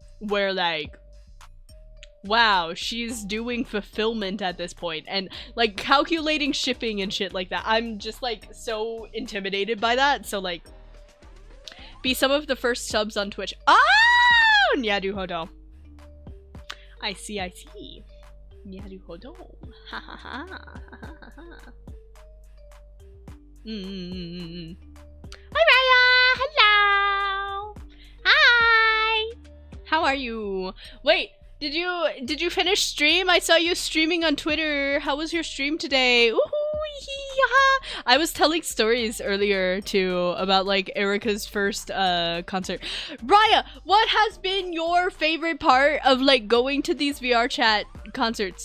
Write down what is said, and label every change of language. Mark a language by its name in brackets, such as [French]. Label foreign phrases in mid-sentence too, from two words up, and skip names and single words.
[English] where like, wow, she's doing fulfillment at this point and like calculating shipping and shit like that. I'm just like so intimidated by that. So like, be some of the first subs on Twitch. Oh, Nyaruhodo. I see. Nyaruhodo. Ha ha ha ha ha ha. Hi Raya! Hello! Hi! How are you? Wait, did you finish stream? I saw you streaming on Twitter. How was your stream today? Ooh, I was telling stories earlier too about like Erica's first concert. Raya, what has been your favorite part of like going to these VR chat concerts?